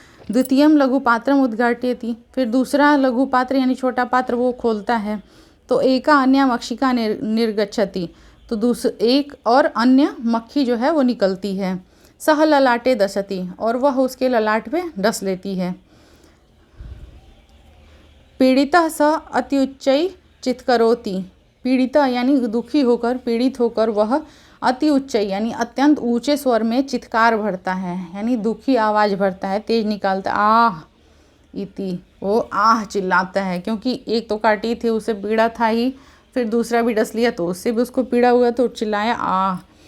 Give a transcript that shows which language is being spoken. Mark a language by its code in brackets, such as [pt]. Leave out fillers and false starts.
[sa] द्वितीयम लघु पात्रम उद्घाटयति, [hi] फिर दूसरा लघु पात्र यानी छोटा पात्र वो खोलता है। तो [sa] एका अन्य मक्षिका निर्गच्छति, [hi] तो एक और अन्य मक्खी जो है वो निकलती है। [sa] सह ललाटे दशति, [hi] और वह उसके ललाट पे डस लेती है। [sa] पीड़ितः स अत्युच्चैः चित्करोति। [hi] पीड़िता यानी दुखी होकर, पीड़ित होकर वह अति उच्च यानी अत्यंत ऊंचे स्वर में चित्कार भरता है, यानी दुखी आवाज़ भरता है, तेज निकालता है। [sa] आह इति, [hi] वो आह चिल्लाता है, क्योंकि एक तो काटी थी उसे पीड़ा था ही, फिर दूसरा भी डस लिया तो उससे भी उसको पीड़ा हुआ तो चिल्लाया आह।